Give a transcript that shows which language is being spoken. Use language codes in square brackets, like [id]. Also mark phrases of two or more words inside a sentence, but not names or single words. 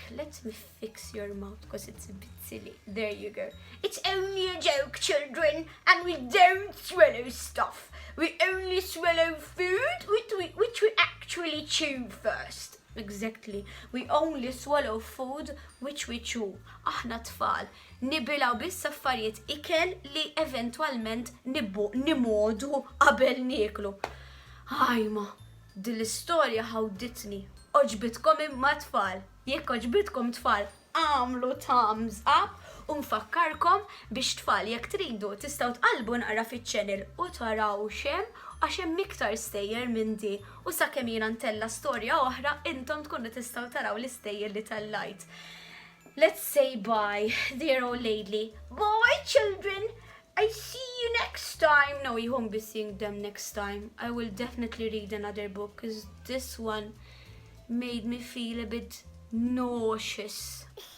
[en] Let me fix your mouth because it's a bit silly. There you go. It's only a joke, children, and we don't swallow stuff. We only swallow food which we actually chew first. Exactly. We only swallow food which we chew. [mt] Aħna tfal nibilaw biss affarijiet ikel li eventualment nimodu qabel nieklu. Ħajma, din l-istorja ħawditni. Oġbitkom imma tfal. Jekk oġbitkom tfal, għamlu [en] thumbs up [mt] u nfakkarkom biex tfal jekk tridu tistgħu tqalbu naqra fiċ-channel u taraw xem għax hemm iktar stejjer minn di u sakemm jiena ntella storja oħra intom tkunu tistgħu taraw l-istejjer li tellajt. [en] Let's say bye, dear old lady. Bye, children. I see you next time. No, you won't be seeing them next time. I will definitely read another book because this one made me feel a bit nauseous.